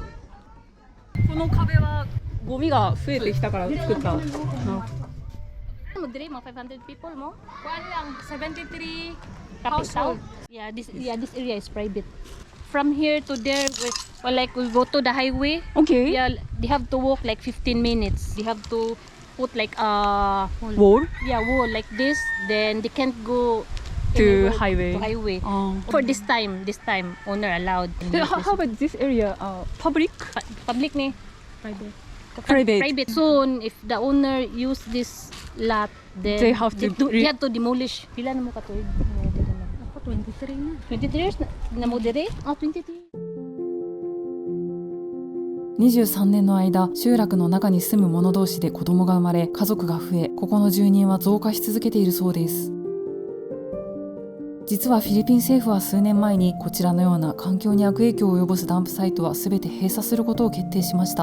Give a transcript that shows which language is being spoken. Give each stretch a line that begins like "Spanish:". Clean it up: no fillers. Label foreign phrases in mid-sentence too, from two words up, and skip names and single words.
Japanese: この壁はゴミが増えてきたから作った。
Cebuano: mo dire mga 500 people mo? Kuan lang, 73
English: Capital? household. Yeah, this area is private. From here to there, like we go to the highway. Okay. Yeah, they have to walk like 15 minutes. They have to put like a Wall? wall like this. Then they can't go To anywhere highway. To highway. Oh. For this time, owner allowed. How about this area? Public? Public ni? Private. Private. Soon, if the owner use this lot, then They have to they have to demolish.
Cebuano: Pila na mo katuig? Ako 23 na. 23 years na mo dire? 23.
Japanese: 23 年の間、集落の中に住む者同士で子供が生まれ、家族が増え、ここの住人は増加し続けているそうです。実はフィリピン政府は数年前にこちらのような環境に悪影響を及ぼすダンプサイトは全て閉鎖することを決定しました。